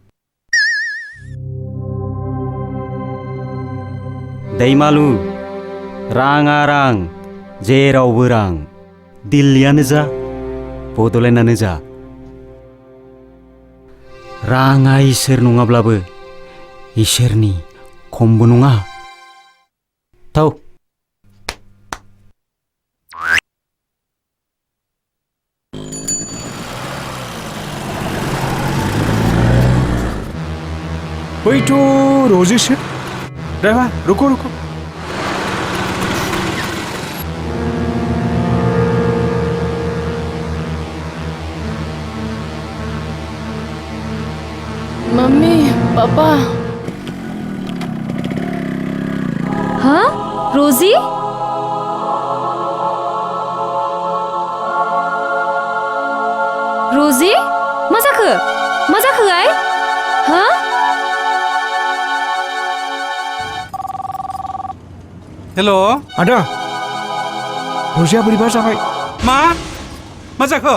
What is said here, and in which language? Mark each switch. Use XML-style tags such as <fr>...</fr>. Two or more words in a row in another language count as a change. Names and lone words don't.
<brx>दैमालु राङा रां जेरावबो रां दिल्लीयानो जा बड'लेण्डआनो जा राङा इसोर नङाब्लाबो इसोरनि खमबो नङा थाव</brx> <hi>वही तो रोजिश है ड्राइवर रुको रुको मम्मी पापा</hi> <brx>हाँ रोजी रोजी मा जाखो आइ हाँ हेल' आदा रोजिया बोरैबा जाबाय मा जाखो</brx>